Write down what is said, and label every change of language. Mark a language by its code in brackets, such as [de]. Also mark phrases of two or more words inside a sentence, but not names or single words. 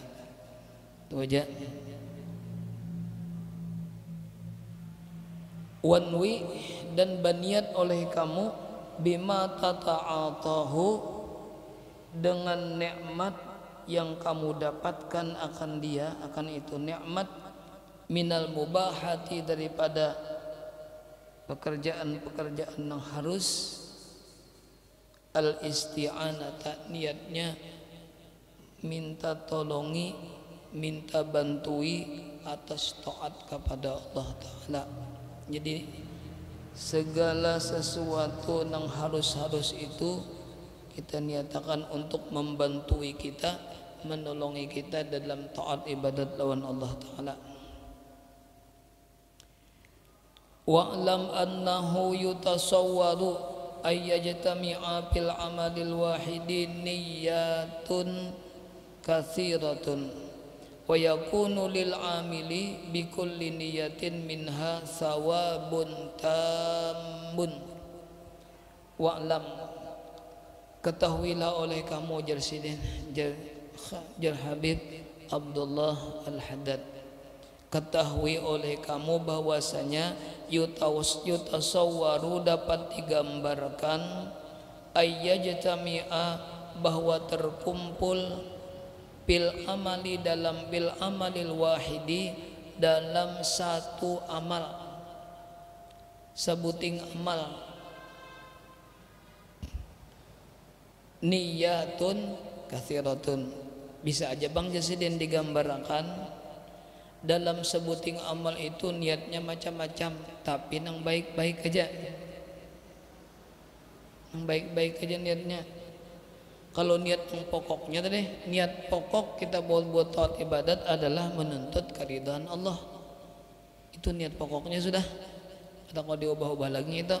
[id] Itu aja. Wanwi dan berniat oleh kamu [ar] بما تتعاطاه [id] dengan nikmat yang kamu dapatkan akan dia, akan itu nikmat [ar] من المباحات [id] daripada pekerjaan-pekerjaan yang harus [ar] الاستعانة [id] niatnya minta tolongi, minta bantui atas taat kepada Allah Ta'ala. Jadi segala sesuatu yang harus itu kita niatakan untuk membantui kita, menolongi kita dalam taat ibadat lawan Allah Ta'ala. [ar] واعلم أنه يتصور أن يجتمع في العمل الواحد نيات كثيرة ويكون للعامل بكل نية منها ثواب تام. Wa'lam, [id] ketahuilah oleh kamu jar Habib Abdullah Al-Haddad, ketahui oleh kamu bahwasanya yutasawwaru dapat digambarkan ayyajtami'a bahwa terkumpul [ar] بالعمل [id] dalam [ar] بالعمل الواحد [id] dalam satu amal, sebuting amal, [ar] نيات كثيرة, [id] bisa aja Bang Jasidin digambarkan dalam sebuting amal itu niatnya macam-macam, tapi yang baik-baik aja, yang baik-baik aja niatnya. Kalau niat yang pokoknya tadi, niat pokok kita buat taat ibadat adalah menuntut keridhaan Allah. Itu niat pokoknya sudah. Atau kalau diubah-ubah lagi itu.